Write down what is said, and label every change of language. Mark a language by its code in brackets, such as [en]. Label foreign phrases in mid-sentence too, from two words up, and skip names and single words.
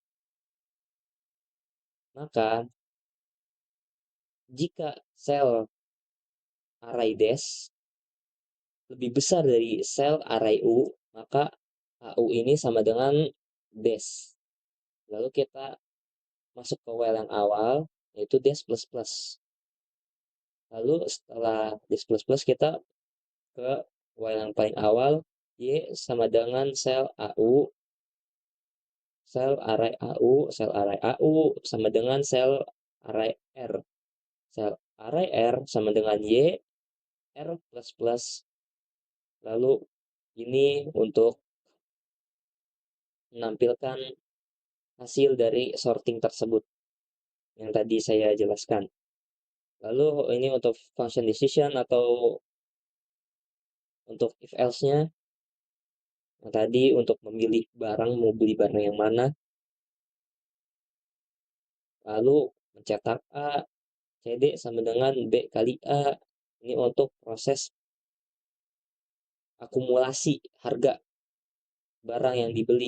[id] maka jika sel array des lebih besar dari sel array U, maka AU ini sama dengan des. Lalu kita masuk ke while yang awal, yaitu des plus plus. Lalu setelah des plus plus kita ke while yang paling awal, Y sama dengan sel AU, sel array AU, sel array AU sama dengan sel array R. Sel array R sama dengan Y, R plus plus. Lalu ini untuk menampilkan hasil dari sorting tersebut yang tadi saya jelaskan. Lalu ini untuk [en] function decision [id] atau untuk [en] if else- [id] nya. Yang tadi untuk memilih barang, mau beli barang yang mana. Lalu mencetak A, CD sama dengan B kali A. Ini untuk proses akumulasi harga barang yang dibeli.